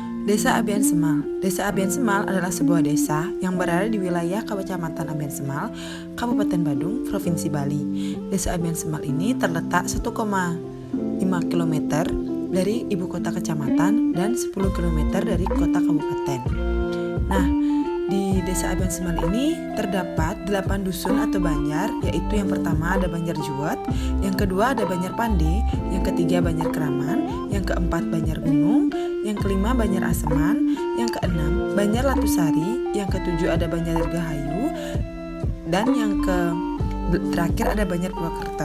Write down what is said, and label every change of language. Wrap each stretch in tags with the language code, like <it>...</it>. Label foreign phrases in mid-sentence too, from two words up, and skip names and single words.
<id>Desa Abian Semal. Desa Abian Semal adalah sebuah desa yang berada di wilayah Kecamatan Abian Semal, Kabupaten Badung, Provinsi Bali. Desa Abian Semal ini terletak 1,5 km dari ibu kota kecamatan dan 10 km dari kota kabupaten. Nah, di Desa Abian Semal ini terdapat 8 dusun atau banjar, yaitu yang pertama ada Banjar Juwet, yang kedua ada Banjar Pande, yang ketiga Banjar Keraman, yang keempat Banjar Gunung, yang kelima Banjar Aseman, yang keenam Banjar Latusari, yang ketujuh ada Banjar Dirgahayu, dan yang terakhir ada Banjar Purwokerto.</id>